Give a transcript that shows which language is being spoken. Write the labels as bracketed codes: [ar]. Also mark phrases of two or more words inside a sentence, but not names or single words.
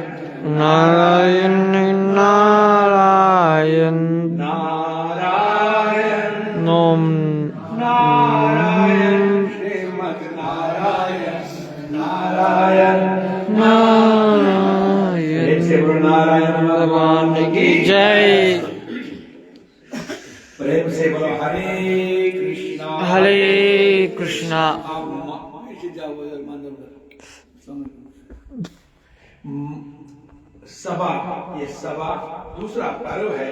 [hi] नारायण नारायण नारायण नोम नारायण श्रीमद् नारायण नारायण नारायण से बोलो नारायण भगवान की जय। प्रेम से बोलो हरे कृष्णा हरे कृष्णा। सभा, ये सभा दूसरा पर्व है।